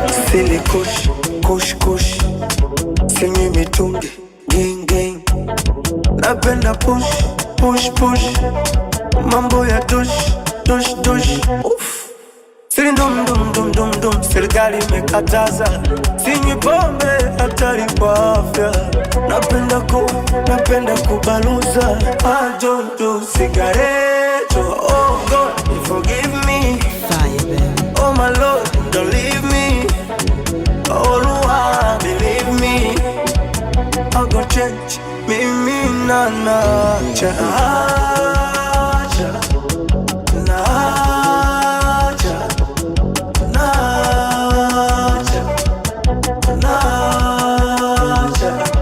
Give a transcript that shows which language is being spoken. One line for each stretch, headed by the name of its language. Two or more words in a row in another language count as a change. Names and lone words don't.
Swahili: Sili kush, kush, kush. Sinywi mitungi, gang, gang. Napenda push, push, push. Mambo ya tush, tush, tush. Uff. Sili ndum, dum, dum, dum, dum. Serikali imekataza. Sinywi pombe, hatari kwa afya. Napenda ku-, napenda kubaluza.
English: I don't do cigarette. Oh God, forgive me. Oh my Lord, don't leave me. Oh Lord, believe me. I go change. Me, me, na, na, cha, cha, na, cha, na, cha, na, cha.